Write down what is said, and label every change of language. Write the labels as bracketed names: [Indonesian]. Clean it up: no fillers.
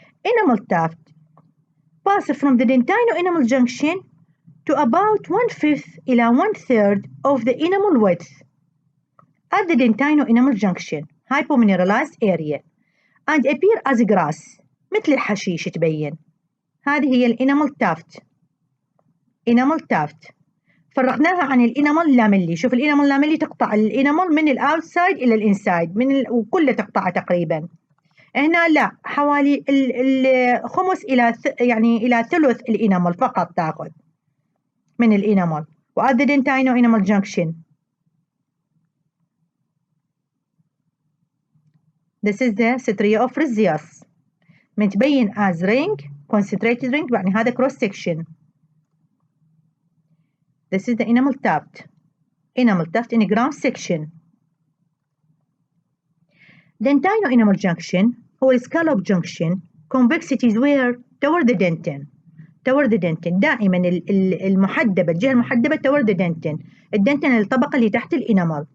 [English] Enamel tuft pass from the dentino-enamel junction to about 1/5 إلى 1/3 of the enamel width at the dentino-enamel junction, hypomineralized area, and appear as grass [Arabic] مثل الحشيش تبين. هذه هي الانامل تافت. انامل تافت فرقناها عن الانامل لاميلي. شوف الانامل لاميلي تقطع الانامل من الاوتسايد الى الانسايد وكله تقطعه تقريبا. هنا لا، حوالي الخمس الى يعني الى ثلث الانامل فقط تاخذ من الانامل. [English] what the dentino enamel junction this is the stria of Retzius متبين as ring, concentrated ring، [Arabic] يعني هذا [English] cross section. This is the enamel tuft. Enamel tuft in a ground section. Dentino enamel junction هو scallop junction. Convexity is where toward the dentin. toward the dentin. [Arabic] دائما المحدبة، الجهة المحدبة toward the dentin. الدنتين الطبقة اللي تحت الانامل.